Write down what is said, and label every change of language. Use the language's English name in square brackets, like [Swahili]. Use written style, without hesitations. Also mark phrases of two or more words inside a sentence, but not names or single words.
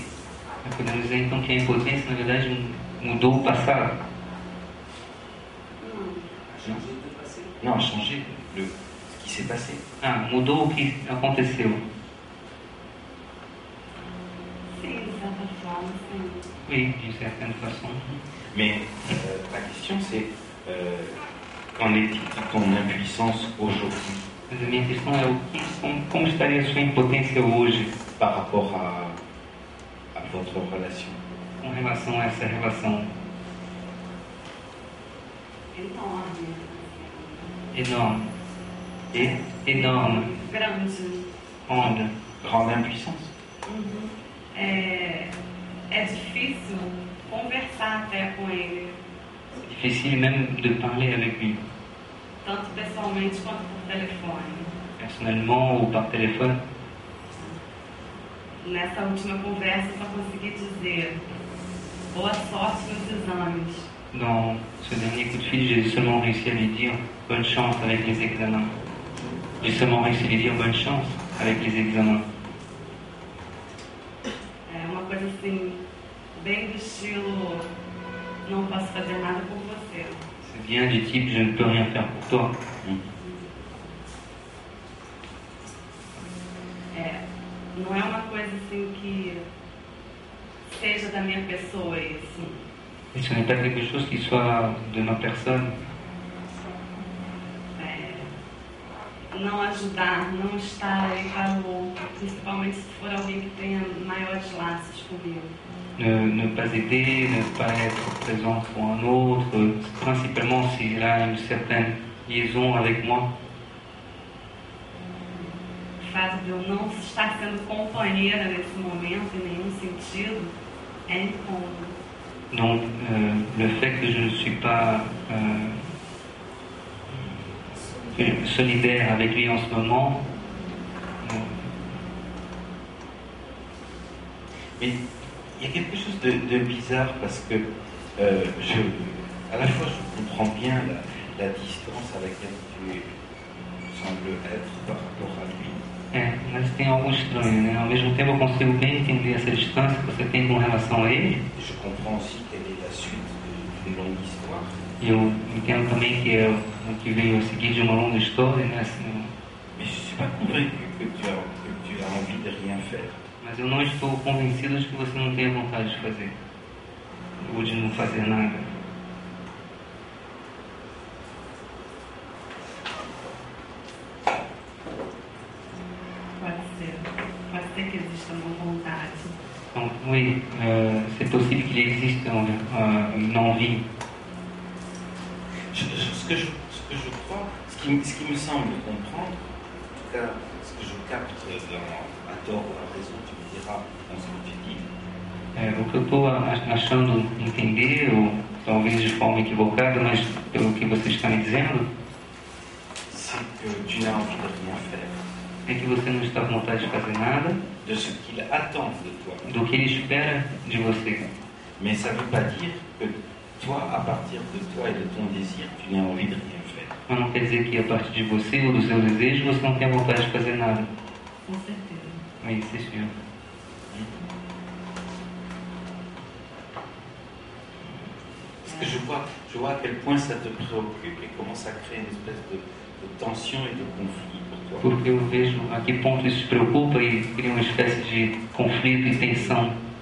[Portuguese] Podemos dizer então que a impotência, na verdade, mudou o passado. [French] Non, à changer ce qui s'est passé. [Portuguese] Ah, mudou o que aconteceu. Sim, de certa forma, sim. [French] Oui, d'une certaine façon. Mais la question c'est qu'en est-il de ton impuissance aujourd'hui [Portuguese] Mas a minha questão é como estaria a sua impotência hoje [French] par rapport à votre relation? [Portuguese] com relação a essa relação Enorme. enorme, [French] Et grande. grande impuissance. [Portuguese] É difícil conversar até com ele, [French] Difficile même de parler avec lui, [Portuguese] tanto pessoalmente quanto por telefone. [French] personnellement ou par téléphone. [Portuguese] Nessa última conversa, eu só consegui dizer boa sorte nos exames. [French] Dans ce dernier coup de fil, j'ai seulement réussi à lui dire bonne chance avec les examens. J'ai seulement réussi à lui dire bonne chance avec les examens. [Portuguese] É uma coisa assim, bem do estilo, não posso fazer nada por você. [French] C'est bien du type je ne peux rien faire pour toi. [Portuguese] Não é uma coisa assim que seja da minha pessoa isso. [French] Et ce n'est pas quelque chose qui soit de ma personne. [Portuguese] Não ajudar, não estar aí para o outro, principalmente se for alguém que tenha maiores laços comigo. [French] Ne pas aider, ne pas être présent pour un autre, principalement s'il a une certaine liaison avec moi. [Portuguese] O fato de eu não estar sendo companheira nesse momento, em nenhum sentido, é incômodo. [French] Donc le fait que je ne suis pas solidaire avec lui en ce moment, Mais il y a quelque chose de bizarre parce que à la fois je comprends bien la distance à laquelle tu sembles être par rapport à lui. [Portuguese] mas tem algo estranho, né? Ao mesmo tempo eu consigo bem entender essa distância que você tem com relação a ele. [French] Je comprends aussi quelle est la suite d'une longue histoire. [Portuguese] E eu entendo também que é o que veio a seguir de uma longa história, né? Assim, [French] Mais je ne suis pas convaincu que tu as envie de rien faire. [Portuguese] mas eu não estou convencido de que você não tenha vontade de fazer. Ou de não fazer nada. Pode ser que exista uma vontade. [French] Donc oui, c'est possible qu'il existe une envie. Ce que je crois, ce qui me semble comprendre, en tout cas ce que je capte à tort ou à raison, tu me diras dans ce que tu dis, [Portuguese] O que eu estou achando entender, ou talvez de forma equivocada, mas pelo que você está me dizendo, [French] c'est que tu n'as envie de rien faire, [Portuguese] é que você não está com vontade de fazer nada [French] de ce qu'il attend de toi. [Portuguese] do que ele espera de você. [French] Mais ça ne veut pas dire que toi, à partir de toi et de ton désir, tu n'as envie de rien faire. [Portuguese] Mas não quer dizer que a partir de você ou do seu desejo você não tenha vontade de fazer nada. Com certeza. [French] Oui, c'est sûr. Parce que je vois à quel point ça te préoccupe et comment ça crée une espèce de tension et de conflit pour toi. [Portuguese] Porque eu vejo a que ponto isso te preocupa e cria uma espécie de conflito e tensão.